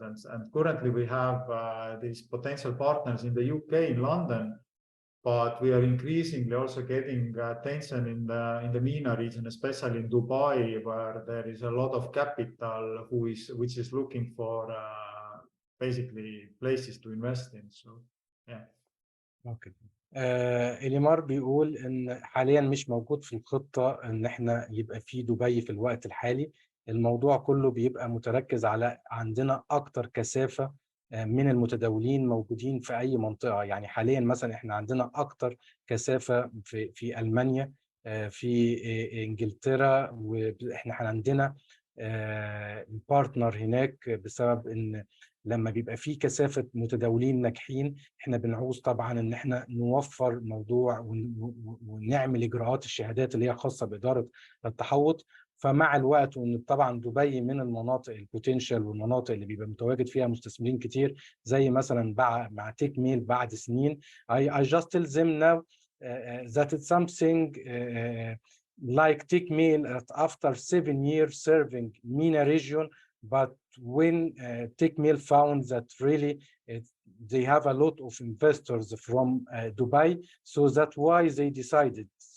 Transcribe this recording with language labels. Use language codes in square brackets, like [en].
[en] And currently we have these potential partners in the UK, in London, but we are increasingly also getting attention in the MENA region, especially in Dubai, where there is a lot of capital which is looking for basically places to invest in. So yeah. Okay. [ar] إليمار بيقول ان حاليا مش موجود في الخطة ان احنا يبقى في دبي في الوقت الحالي. الموضوع كله بيبقى متركز على عندنا اكتر كثافة من المتداولين موجودين في اي منطقة. يعني حاليا مثلا احنا عندنا اكتر كثافة في ألمانيا، في انجلترا، واحنا عندنا بارتنر هناك، بسبب ان لما بيبقى في كثافة متداولين ناجحين احنا بنعوز طبعا ان احنا نوفر موضوع ونعمل اجراءات الشهادات اللي هي خاصة بإدارة التحوط. فمع الوقت، وان طبعا دبي من المناطق البوتنشال والمناطق اللي بيبقى متواجد فيها مستثمرين كتير، زي مثلا مع تيك ميل بعد سنين. [en] I just tell them now that it's something like TechMail after 7 years serving MENA region, but when TechMail found that really they have a lot of investors from Dubai, so that's why they decided.